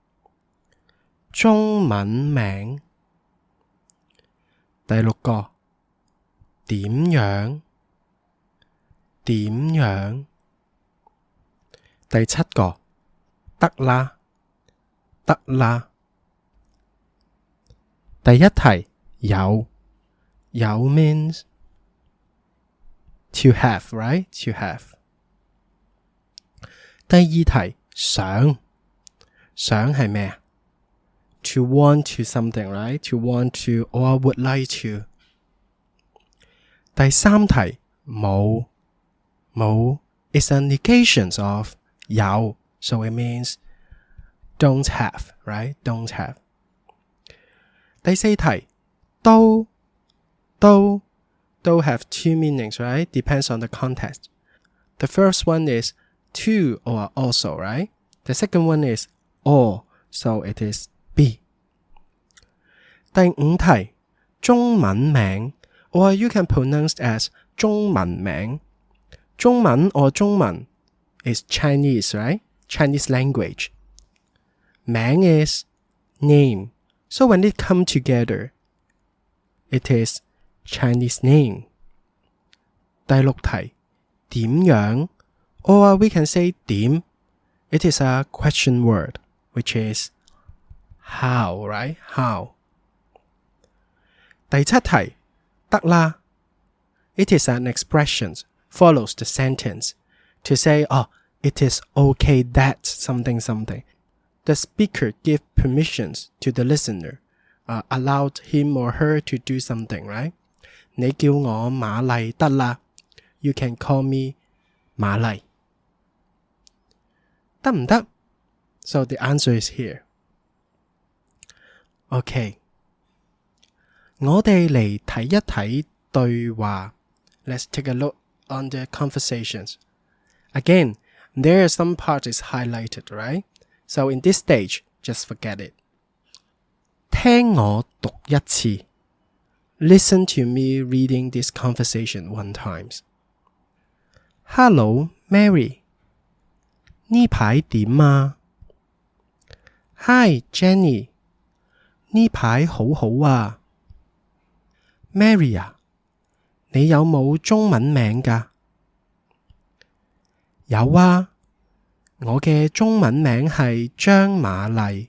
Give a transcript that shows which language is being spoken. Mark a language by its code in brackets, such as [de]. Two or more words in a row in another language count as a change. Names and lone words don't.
[yue] 第六個點樣。第七個得啦。第一題有 [en] means to have, right? To have。 [yue] 第二題想係咩啊？ [en] To want to something, right? To want to or would like to。 [yue] 第三題冇 [en] is a negation of 有 so it means don't have, right? Don't have。 [yue] 第四題都 [en] have two meanings, right? Depends on the context. The first one is to or also, right? The second one is or, so it is be。 [yue] 第五題中文名 [en] or you can pronounce as [yue] 中文名。 [en] 中文 or 中文 is Chinese, right? Chinese language。名 is name, so when it come together it is Chinese name。 [yue] 第六題點樣 [en] or we can say 點 it is a question word which is how, right? How。 [yue] 第七題得啦 [en] it is an expression follows the sentence to say it is okay that something. The speaker give permissions to the listener, allowed him or her to do something, right? [yue] 你叫我瑪麗得啦 [en] You can call me [yue] 瑪麗。得唔得？ [en] So the answer is here。 [yue] OK， 我哋嚟睇一睇對話。 [en] Let's take a look on the conversations. Again, there are some parts is highlighted, right? So in this stage, just forget it. [yue] 聽我讀一次。 [en] Listen to me reading this conversation one times. Hello, Mary. [yue] 呢排點啊？ Hi, Jenny. 呢排好好啊。 Mary 啊，你有冇中文名㗎？有啊，我嘅中文名係張瑪麗。